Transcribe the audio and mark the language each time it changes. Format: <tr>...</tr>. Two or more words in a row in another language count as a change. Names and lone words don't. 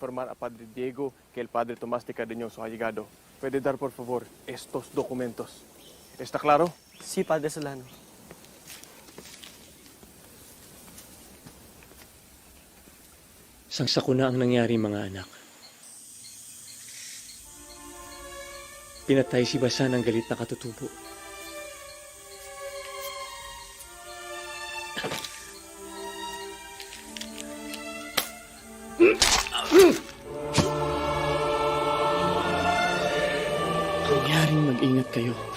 <es>informar a Padre Diego que el Padre Tomás de Cardeñoso ha llegado. ¿Puede dar, por favor, estos documentos? ¿Está claro? Sí, Padre Solano.</es> <tl>Sangsako na ang nangyari, mga anak. Pinatay si Basa ng galit na katutubo. Mangyaring mag-ingat kayo.</tl>